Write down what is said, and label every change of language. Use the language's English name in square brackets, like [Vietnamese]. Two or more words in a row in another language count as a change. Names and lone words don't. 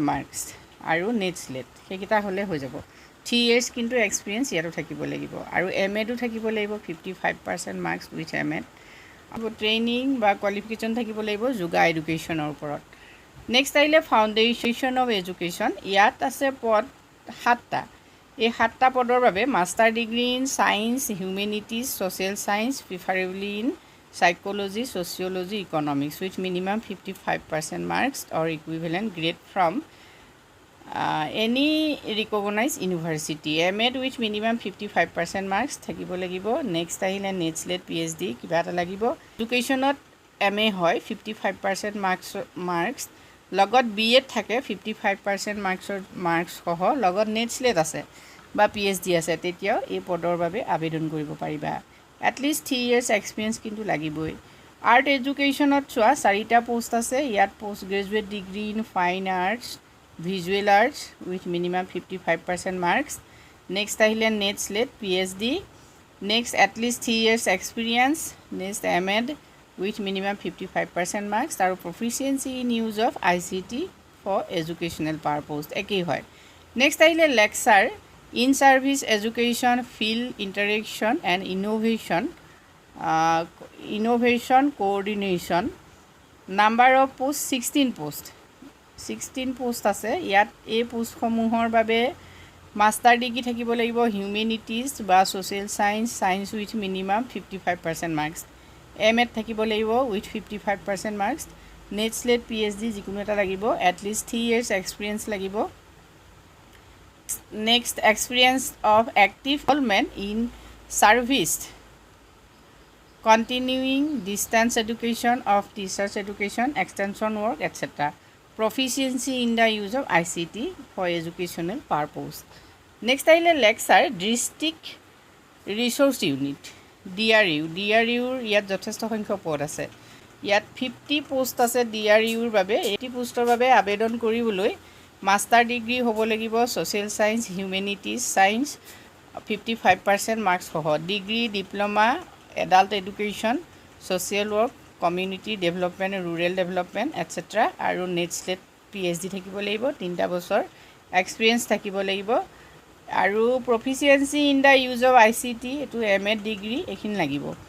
[Assamese] মাৰ্কছ আৰু নেট স্লেট সেইকেইটা হ'লে হৈ যাব [English] 3 years [Assamese] কিন্তু এক্সপিৰিয়েঞ্চ ইয়াতো থাকিব লাগিব আৰু এমএডো থাকিব লাগিব [English] 55% marks with MEd [Assamese] আৰু ট্ৰেইনিং বা কোৱালিফিকেশ্যন থাকিব লাগিব [English] yoga educationৰ [Assamese] ওপৰত নেক্সট আহিলে [English] foundation of education [Assamese] ইয়াত আছে পদ 7টা এই 7টা পদৰ বাবে [English] master degree in science humanities social science preferably in psychology sociology economics with minimum 55% marks or equivalent grade from any recognized university MAd with minimum 55% marks থাকিব [Assamese] লাগিব next আহিলে net slate PhD কিবা এটা লাগিব এডুকেশ্যনত MA হয় 55% marks লগত BEd থাকে 55% marks সহ লগত net slate আছে বা PhD আছে তেতিয়াও এই পদৰ বাবে আবেদন কৰিব পাৰিবা [English] at least 3 years experience [Assamese] কিন্তু লাগিবই আৰ্ট এডুকেশ্যনত চোৱা 4টা পোষ্ট আছে ইয়াত [English] post graduate degree in fine arts visual arts with minimum 55% marks next [Assamese] আহিলে [English] NET SLET PhD next at least 3 years experience next MAd with minimum 55% marks [Assamese] আৰু [English] proficiency in use of ICT for educational purpose [Assamese] একেই হয় নেক্সট আহিলে [English] lecture in service education field interaction and innovation coordination number of post 16 post [Assamese] আছে ইয়াত এই পোষ্ট সমূহৰ বাবে [English] master degree [Assamese] থাকিব লাগিব হিউমেনিটিজ বা [English] social science with minimum 55% marks MEd [Assamese] থাকিব লাগিব [English] with 55% marks [Assamese] নেট স্লেট PhD যিকোনো এটা লাগিব [English] at least 3 years experience [Assamese] লাগিব [English] next experience of active involvement in service continuing distance education of teachers education extension work etc proficiency in the use of ICT for educational purpose next [Assamese] আহিলে [English] lecture district resource unit DRU [Assamese] ইয়াত যথেষ্ট সংখ্যক পদ আছে ইয়াত 50 পোষ্ট আছে DRU ৰ বাবে 80 পোষ্টৰ বাবে আবেদন কৰিবলৈ [English] master degree [Assamese] হ'ব লাগিব [English] social science humanities science [Assamese] 55% মাৰ্কছ সহ [English] degree diploma adult education social work community development rural development etcetera [Assamese] আৰু নেট স্লেট PhD থাকিব লাগিব 3টা বছৰ এক্সপিৰিয়েঞ্চ থাকিব লাগিব আৰু [English] proficiency in the use of ICT [Assamese] এইটো [English] MAd degree [Assamese] এইখিনি লাগিব